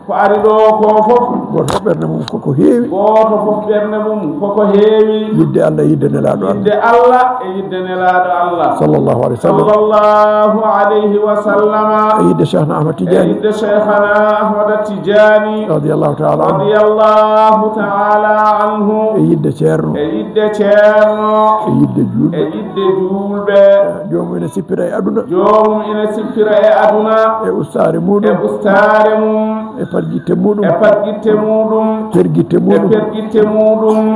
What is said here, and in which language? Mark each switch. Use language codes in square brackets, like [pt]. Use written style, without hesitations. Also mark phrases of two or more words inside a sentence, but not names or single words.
[ff] ko ari ɗo ko fof goto fof ɓernde mum koko heewi goto fof ɓernde mum koko heewi yidde Allah yidde nelaɗo Allah yidde Allah e yidde nelaɗo Allah [ar] صلى الله عليه وسلم صلى الله عليه وسلم [ff] e yidde Cheikhna Ahmad e Tidiane yidde Cheikhana Ahmad Tidiani [ar] رضي الله تعالى عنه رضي الله تعالى عنه [ff] e yidde ceerno e yidde ceerno e yidde e julɓe yidde julɓe jomum ene sippira e aduna jomum ina sippira e aduna e ustare e muɗum ustare mum e patgitte muɗum e patgitte muɗum pergitte e muɗum pergitte muɗum